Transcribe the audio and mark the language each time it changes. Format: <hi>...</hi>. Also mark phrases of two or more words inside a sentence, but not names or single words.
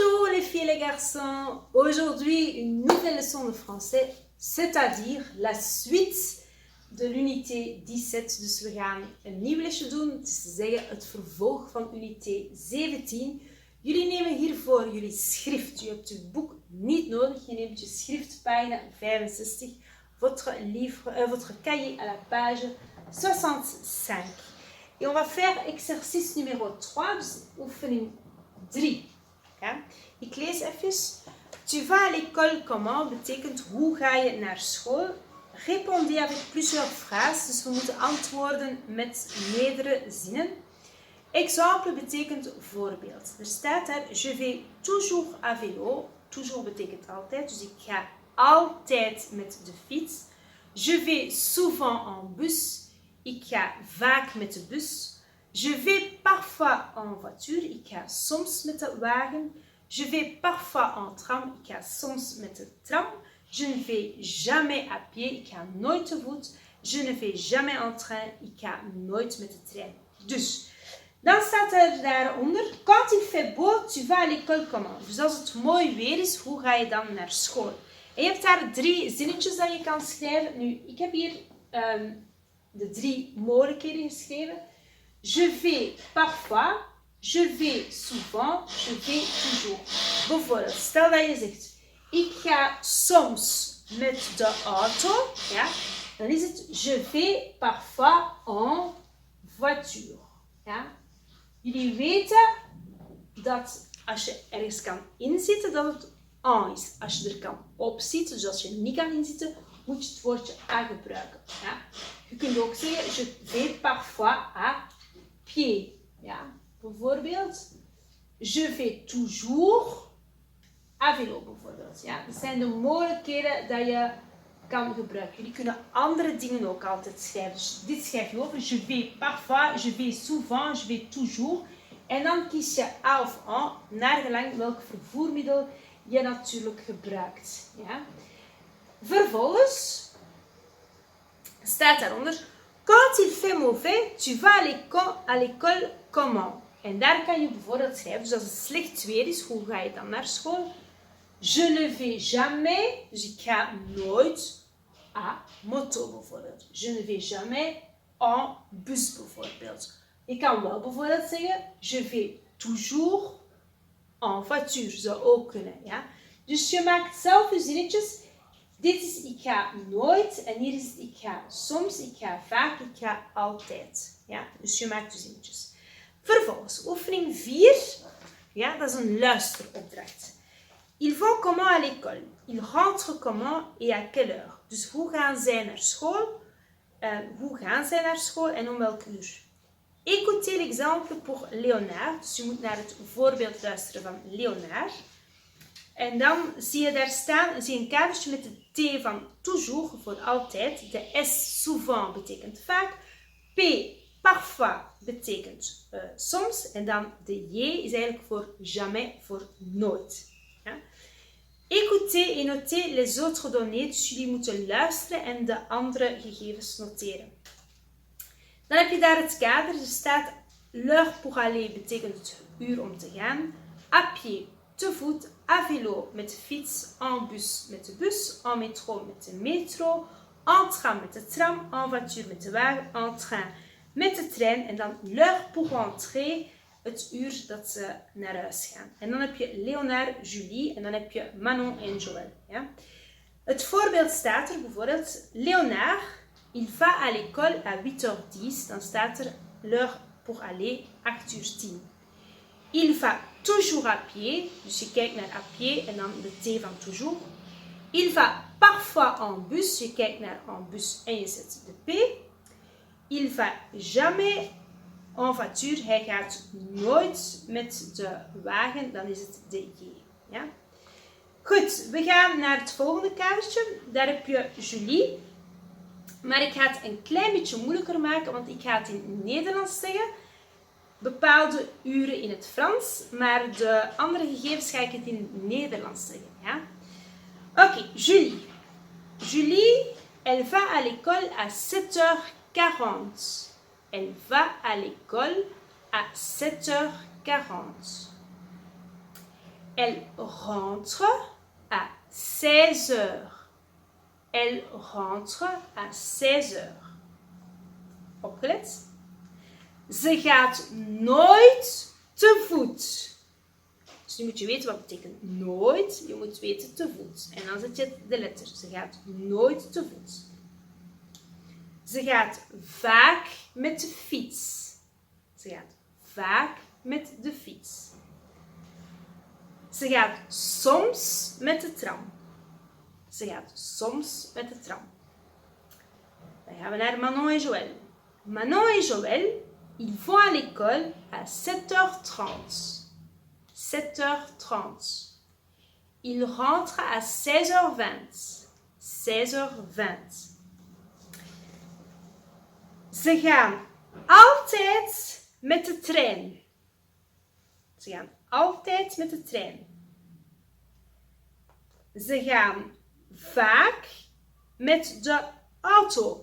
<fr>les filles et les garçons, aujourd'hui une nouvelle leçon de français, c'est-à-dire la suite de l'unité 17.</fr> <nl>Dus we gaan een nieuw lesje doen, het is te zeggen het vervolg van unité 17. Jullie nemen hiervoor jullie schrift, je hebt je boek niet nodig, je neemt je schrift, pagina 65,</nl> <fr>votre cahier à la page 65. Et on va faire exercice numéro 3,</fr> <nl>dus oefening 3. Ja? Ik lees even.</nl> <fr>Tu vas à l'école comment</fr> <nl>betekent hoe ga je naar school?</nl> <fr>Répondez avec plusieurs phrases,</fr> <nl>dus we moeten antwoorden met meerdere zinnen. Exemple betekent voorbeeld. Er staat daar,</nl> <fr>je vais toujours à vélo.</fr> <nl>Toujours betekent altijd, dus ik ga altijd met de fiets.</nl> <fr>Je vais souvent en bus.</fr> <nl>Ik ga vaak met de bus.</nl> <fr>Je vais parfois en voiture.</fr> <nl>Ik ga soms met de wagen.</nl> <fr>Je vais parfois en tram.</fr> <nl>Ik ga soms met de tram.</nl> <fr>Je ne vais jamais à pied.</fr> <nl>Ik ga nooit te voet.</nl> <fr>Je ne vais jamais en train.</fr> <nl>Ik ga nooit met de trein. Dus, dan staat er daaronder.</nl> <fr>Quand il fait beau, tu vas à l'école comment?</fr> <nl>Dus als het mooi weer is, hoe ga je dan naar school? En je hebt daar 3 zinnetjes dat je kan schrijven. Nu, ik heb hier de 3 mogelijkheden geschreven.</nl> <fr>Je vais parfois, je vais souvent, je vais toujours.</fr> <nl>Bijvoorbeeld, stel dat je zegt, ik ga soms met de auto, ja, dan is het</nl> <fr>je vais parfois en voiture.</fr> <nl>Ja. Jullie weten dat als je ergens kan inzitten, dat het en is. Als je er kan opzitten, dus als je niet kan inzitten, moet je het woordje à gebruiken. Ja. Je kunt ook zeggen,</nl> <fr>je vais parfois à pied.</fr> <nl>Ja.</nl> <fr>Bijvoorbeeld, je vais toujours à vélo.</fr> <nl>Bijvoorbeeld. Ja. Dat zijn de mogelijkheden dat je kan gebruiken. Jullie kunnen andere dingen ook altijd schrijven. Dus dit schrijf je over.</nl> <fr>Je vais parfois, je vais souvent, je vais toujours.</fr> <nl>En dan kies je à of en, naar gelang welk vervoermiddel je natuurlijk gebruikt. Ja. Vervolgens staat daaronder,</nl> <fr>quand il fait mauvais, tu vas à l'école comment?</fr> <nl>En daar kan je bijvoorbeeld schrijven, dus als het slecht weer is, hoe ga je dan naar school?</nl> <fr>Je ne vais jamais,</fr> <nl>dus ik ga nooit</nl> <fr>à moto</fr> <nl>bijvoorbeeld.</nl> <fr>Je ne vais jamais en bus bijvoorbeeld.</fr> <nl>Je kan wel bijvoorbeeld zeggen,</nl> <fr>je vais toujours en voiture,</fr> <nl>zou ook kunnen. Ja? Dus je maakt zelf je zinnetjes. Dit is ik ga nooit en hier is het ik ga soms, ik ga vaak, ik ga altijd. Ja? Dus je maakt je zinnetjes. Vervolgens, oefening 4. Ja, dat is een luisteropdracht.</nl> <fr>Ils vont comment à l'école? Ils rentrent comment et à quelle heure?</fr> <nl>Dus hoe gaan zij naar school? Hoe gaan zij naar school en om welk uur?</nl> <fr>Écoutez l'exemple pour Léonard.</fr> <nl>Dus je moet naar het voorbeeld luisteren van Léonard. En dan zie je daar staan, zie je een kadertje met de T van toujours, voor altijd. De S, souvent, betekent vaak. P, parfois, betekent soms. En dan de J is eigenlijk voor jamais, voor nooit. Ja?</nl> <fr>Écoutez et notez les autres données.</fr> <nl>Dus jullie moeten luisteren en de andere gegevens noteren. Dan heb je daar het kader. Er staat</nl> <fr>l'heure pour aller</fr> <nl>betekent het uur om te gaan.</nl> <fr>À pied,</fr> <nl>te voet.</nl> <fr>À vélo,</fr> <nl>met de fiets.</nl> <fr>En bus,</fr> <nl>met de bus.</nl> <fr>En métro,</fr> <nl>met de metro.</nl> <fr>En tram,</fr> <nl>met de tram.</nl> <fr>En voiture,</fr> <nl>met de wagen.</nl> <fr>En train,</fr> <nl>met de trein. En dan</nl> <fr>l'heure pour rentrer,</fr> <nl>het uur dat ze naar huis gaan. En dan heb je Léonard, Julie. En dan heb je Manon en Joël. Ja? Het voorbeeld staat er bijvoorbeeld.</nl> <fr>Léonard, il va à l'école à 8h10.</fr> <nl>Dan staat er</nl> <fr>l'heure pour aller</fr> <nl>8h10.</nl> <fr>Il va toujours à pied.</fr> <nl>Dus je kijkt naar</nl> <fr>à pied</fr> <nl>en dan de T van toujours.</nl> <fr>Il va parfois en bus.</fr> <nl>Je kijkt naar</nl> <fr>en bus</fr> <nl>en je zet de P.</nl> <fr>Il va jamais en voiture.</fr> <nl>Hij gaat nooit met de wagen. Dan is het de J. Ja? Goed, we gaan naar het volgende kadertje. Daar heb je Julie. Maar ik ga het een klein beetje moeilijker maken, want ik ga het in Nederlands zeggen. Bepaalde uren in het Frans, maar de andere gegevens ga ik het in Nederlands zeggen. Ja? Oké, Julie.</nl> <fr>Julie, elle va à l'école à 7h40. Elle va à l'école à 7h40. Elle rentre à 16 heures. Elle rentre à 16 heures.</fr> <nl>Opgelet? Ze gaat nooit te voet. Dus nu moet je weten wat betekent nooit. Je moet weten te voet. En dan zet je de letter. Ze gaat nooit te voet. Ze gaat vaak met de fiets. Ze gaat vaak met de fiets. Ze gaat soms met de tram. Ze gaat soms met de tram. Dan gaan we naar Manon en Joël.</nl> <fr>Manon et Joël, ils vont à l'école à 7h30. 7h30. Ils rentrent à 16h20. 16h20.</fr> <nl>Ze gaan altijd met de trein. Ze gaan altijd met de trein. Ze gaan vaak met de auto.</nl>